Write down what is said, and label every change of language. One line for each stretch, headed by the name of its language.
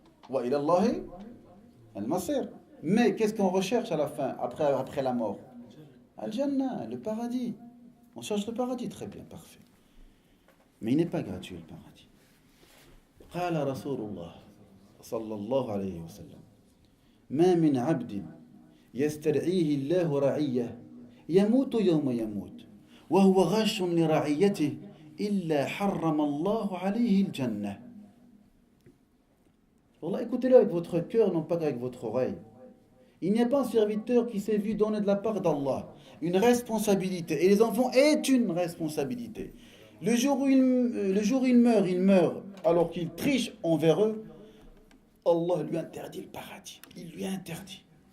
Arabic: Wa ila Allahi al-masir.
French: Mais qu'est-ce qu'on recherche à la fin, après la mort? Al-Jannah, le paradis. On cherche le paradis, très bien, parfait. Mais il n'est pas gratuit le paradis.
Arabic: Qala Rasulullah sallallahu alayhi wa sallam. ما من عبد يسترعيه الله رعية يموت يوم يموت وهو غاش لرعيته إلا حرم الله عليه الجنة.
French: Wallah, écoutez-le avec votre cœur, non pas qu'avec votre oreille. Il n'y a pas un serviteur qui s'est vu donner de la part d'Allah une responsabilité. Et les enfants est une responsabilité. Le jour où il meurt alors qu'il triche envers eux, Allah lui interdit le paradis. Il lui interdit.